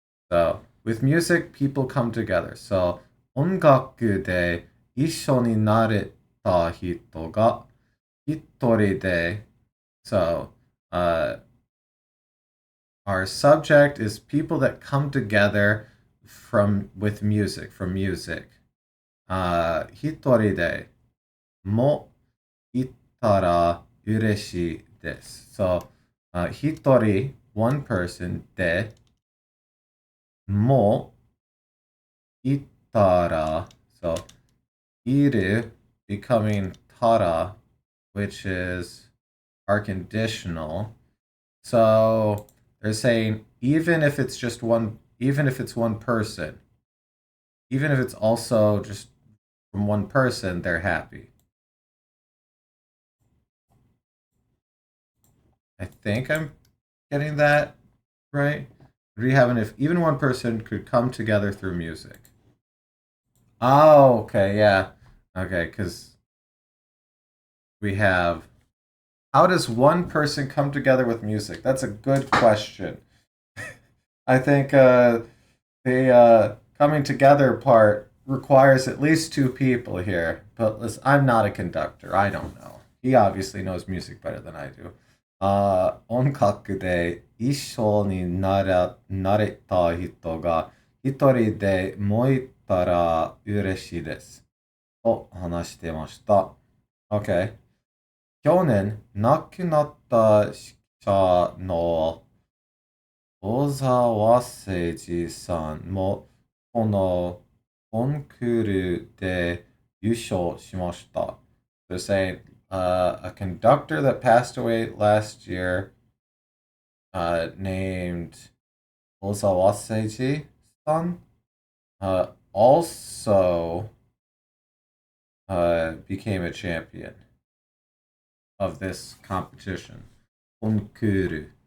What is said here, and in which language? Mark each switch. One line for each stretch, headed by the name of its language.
English: So with music, people come together. So
Japanese: 音楽で一緒になれた人が一人で
English: So our subject is people that come together with music, from music.
Japanese: 一人でもいたら嬉しいです。
English: So, 一人 one person
Japanese: でもいたら
English: so いる becoming たら which is our conditional. So they're saying even if it's one person, even if it's also just from one person, they're happy. I think I'm getting that right. What do you have if even one person could come together through music? Oh, okay, yeah. Okay, because we have how does one person come together with music? That's a good question. I think the coming together part requires at least two people here. But listen, I'm not a conductor. I don't know. He obviously knows music better than I do.
Japanese: 音楽で一緒になれた人が一人でもいたら嬉しいです。と話してました。OK。去年亡くなった指揮者の小沢誠二さんもこのコンクールで優勝しました。
English: They're saying a conductor that passed away last year named Ozawa Seiji-san also became a champion of this competition. Konkuru.